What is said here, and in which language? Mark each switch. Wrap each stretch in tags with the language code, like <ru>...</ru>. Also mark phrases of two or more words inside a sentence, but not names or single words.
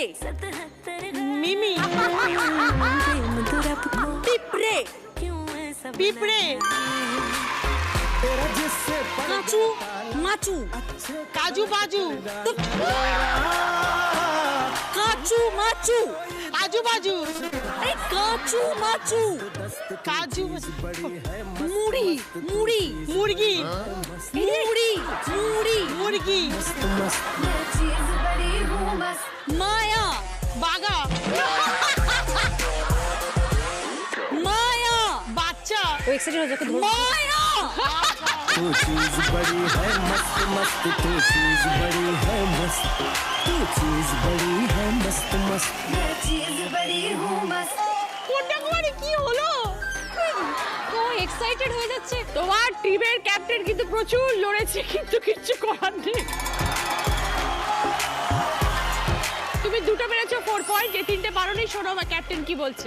<hi>मिमी,</hi> <bn>পিঁপড়ে,</bn> <hi>पिपड़े,</hi> <bn>কাঁচু, মাচু,</bn> <hi>काजू बाजू,</hi> <bn>কাঁচু মাচু,</bn> <hi>आजू बाजू,</hi> <bn>এই কাঁচু মাচু,</bn> <hi>काजू,</hi> <bn>মুড়ি, মুড়ি,</bn> <hi>मुर्गी,</hi> <bn>মুড়ি, মুড়ি,</bn> <hi>मुर्गी,</hi> <bn>মায়া,</bn> <hi>बागा,</hi> <bn>মায়া,</bn> <hi>बाच्चा,</hi> <bn>ও এক্সাইটেড হয়ে যাকে ধর। মায়া,</bn> <hi>तू चीज बड़ी है मस्त मस्त, तू चीज बड़ी है मस्त, तू चीज बड़ी है मस्त मस्त।</hi> <bn>কন্যাকুমারী কি হলো? ও এক্সাইটেড হয়ে যাচ্ছে। তোমার টিমের ক্যাপ্টেন কিন্তু প্রচুর লড়েছে, কিন্তু কিচ্ছু করার নেই। তুমি দুটো পেরেছো 4 পয়েন্ট। যে তিনটে পারোনি, শোনো আমার ক্যাপ্টেন কি বলছে।</bn>